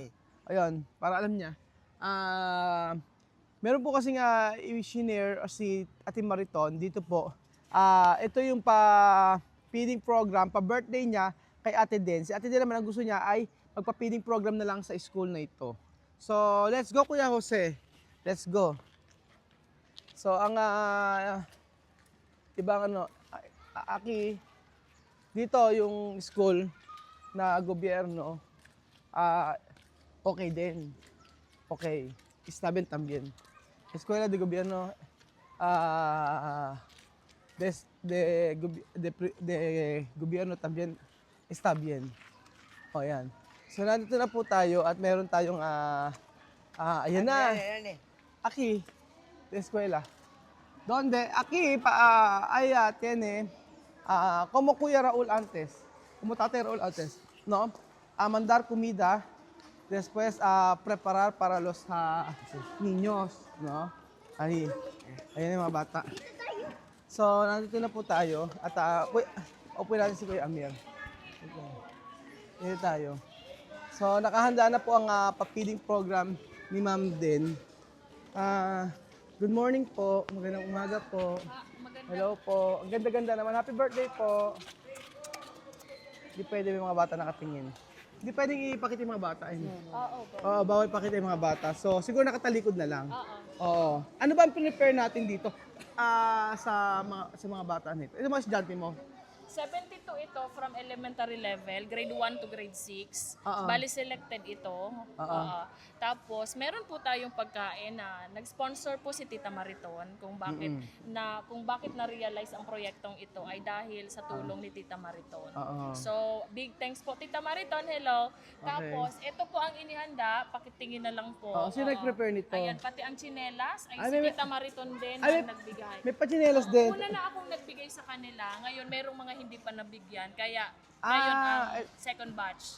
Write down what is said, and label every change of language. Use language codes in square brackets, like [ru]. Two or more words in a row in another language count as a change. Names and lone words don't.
[tl] Ayun, para alam niya. Meron po kasi nga i-share si Ate Mariton dito po. Ito yung pa-feeding program, pa-birthday niya kay Ate Den. Si Ate Den naman ang gusto niya ay [en] magpa-feeding program [tl] na lang sa school na ito. [en] So, let's go Kuya Jose. Let's go. So, [tl] ang ibang aki, dito yung school na gobyerno, okay din. [es] Okay. Está bien también. Escuela de gobierno de gobierno también está bien. [tl] O yan. So nandito na po tayo at meron tayong ayan na. [es] Aquí, de escuela. Donde aquí tiene como Kuya Raul antes, como Tate Raul antes, no? Mandar comida, después preparar para los niños, no? [tl] Ayan yung mga bata. So, nandito na po tayo at upuin natin si Kuya Amir. Okay. Dito tayo. So, nakahanda na po ang [en] pa-feeding program [tl] ni Ma'am Den. [en] Good morning [tl] po. Magandang umaga po. Hello po. Ang ganda-ganda naman. [en] Happy birthday [tl] po. Hindi pwede may mga bata nakatingin. Hindi pwedeng ipakita yung mga bata. Oo, bawal pakita yung mga bata. So, siguro nakatalikod na lang. Oo. Ano ba ang prepare natin dito sa mga bata nito? Ito mga estudyante mo? [en] 72 ito from elementary level, grade 1 to grade 6. [tl] Bali selected ito. Tapos meron po tayong pagkain na nag-sponsor po si Tita Mariton kung bakit na-realize ang proyektong ito ay dahil sa tulong ni Tita Mariton. [en] So, big thanks po Tita Mariton. Hello. [tl] Tapos ito po ang inihanda, pakitingin na lang po. Sino nag-prepare nito? Ayan, pati ang tsinelas ay si Tita Mariton din ang nagbigay. May pachinelas din. Una na akong nagbigay sa kanila. Ngayon, merong mga hindi pa nabigyan. Kaya, ngayon ang [en] second batch.